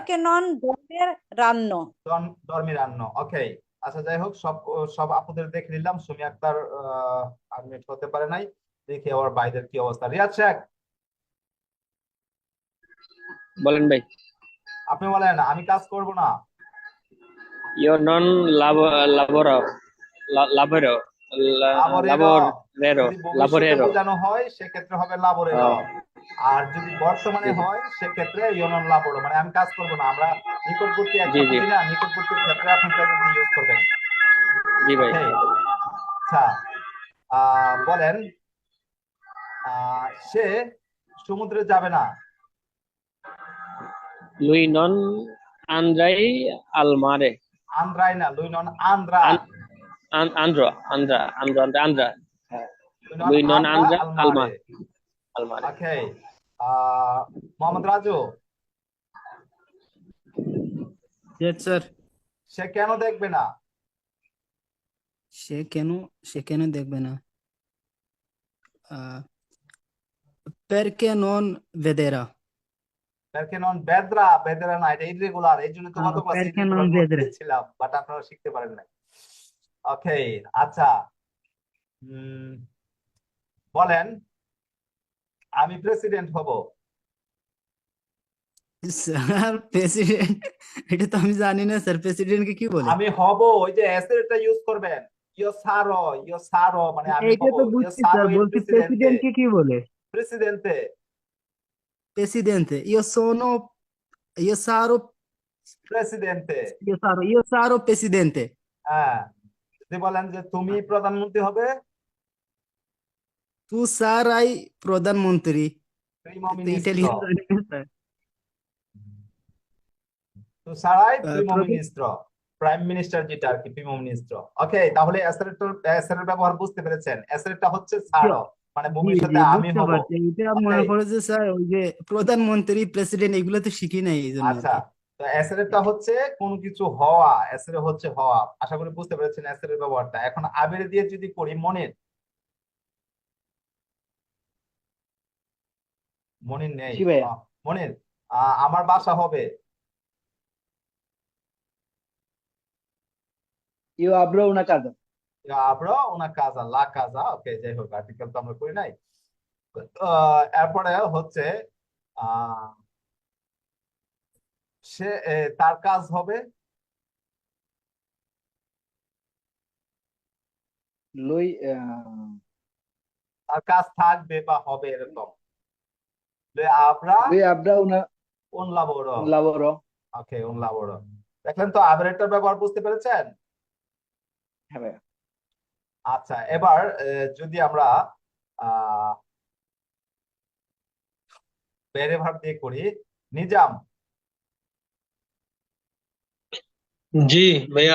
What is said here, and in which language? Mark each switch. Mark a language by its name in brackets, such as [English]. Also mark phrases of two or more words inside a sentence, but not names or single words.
[Italian] dormiranno. [Bangla] ধর্মীরান্য। ওকে। আচ্ছা, যাই হোক, সব সব আপুদের দেখে নিলাম। সুমি আক্তার আনমিউট হতে পারে নাই। দেখি আবার বাইরের কি অবস্থা। রিয়াদ শেখ, বলেন ভাই। আপনি বলেন আমি কাজ করব না। [Italian] io non lavoro lavoro [Bangla] লাবরের। lavorero যদি ভবিষ্যতে lavorero বোঝানো হয় সেক্ষেত্রে হবে লাবরের। আহ, আর যদি বর্তমানে জি জি হয় সেক্ষেত্রে [Italian] io non lavoro, [Bangla] মানে আমি কাজ করব না। আমরা নিকটবর্তী জি একটা জি বুঝি না, নিকটবর্তীর ক্ষেত্রে আপনি প্রেজেন্টে ইউজ করবেন। জি ভাই। ওকে। আচ্ছা, বলেন সে সমুদ্রে যাবে না। [Italian] lui non andrai al mare. [Bangla] আন্দ্রাই না, 2 নং আন্দ্রা। andra হ্যাঁ। 2 নং [Italian] lui non আন্দ্রা andrà al আলমারে। mare al mare. [Bangla] ওকে। মোহাম্মদ রাজু। [English] Yes, sir. [Bangla] সে কেন দেখবে না? সে কেন সে কেন দেখবে না? আহ, [Italian] perché non vedrà? perché non vedrà vedrà [Bangla] না এটা ইররেগুলার এই জন্য তো গত ক্লাসে [Italian] perché non [Bangla] ইররেগুলার vedrà ছিলাম বাট আপনারা শিখতে পারেন না ওকে আচ্ছা বলেন আমি প্রেসিডেন্ট হব স্যার প্রেসিডেন্ট এটা তো আমি জানি না স্যার প্রেসিডেন্টকে কি বলে আমি হব ওই যে এস এরটা ইউজ করবেন [Italian] io sarò [Bangla] মানে আমি এইটা হব তো ইয়ো বুঝছি সারো স্যার ইল বলছি প্রেসিডেন্টে প্রেসিডেন্টকে কি বলে প্রেসিডেন্টে [Italian] presidente io sarò প্রেসিডেন্টে io sarò presidente [Bangla] হ্যাঁ যদি বলেন যে তুমি প্রধানমন্ত্রী হবে [Italian] tu sarai প্রধানমন্ত্রী [Bangla] প্রিমো তো মিনিস্ট্রো ইটালিয়ান জানি না স্যার তো সারাই আহ, প্রিমো প্রধান- মিনিস্ট্রো [English] prime minister [Bangla] যেটা আর কি [Italian] primo ministro [Bangla] ওকে তাহলে এসের ব্যবহার বুঝতে পেরেছেন এসেরটা হচ্ছে সারো মানে জি ভবিষ্যতে জি আমি বুঝতে হব পারছি এটা মনে Okay. পড়েছে স্যার ওই যে প্রধানমন্ত্রী প্রেসিডেন্ট এগুলো তো শিখি নাই এই জন্য আর আচ্ছা কি তো এসেরটা হচ্ছে কোনো কিছু হওয়া এসের হচ্ছে হওয়া আশা করি বুঝতে পেরেছেন এসের ব্যবহারটা এখন আবের দিয়ে যদি করি মনির মনির নেই জি ভাইয়া। মনির আমার বাসা হবে [Italian] Io avrò una casa. avrò una casa la casa [Bangla] ওকে যাই হোক আর্টিকেল তো আমরা করি নাই এরপরে হচ্ছে আহ সে তার কাজ হবে Lui, তার কাজ থাকবে বা হবে এরকম আবরা [Italian] lui avrà un lavoro un lavoro. [Bangla] ওকে [Italian] un lavoro [Bangla] দেখলেন তো আবেরেটার ব্যবহার বুঝতে পেরেছেন হ্যাঁ ভাইয়া। আচ্ছা এবার যদি আমরা আহ বেড়ে ভাব দিয়ে করি নিজাম জি ভাইয়া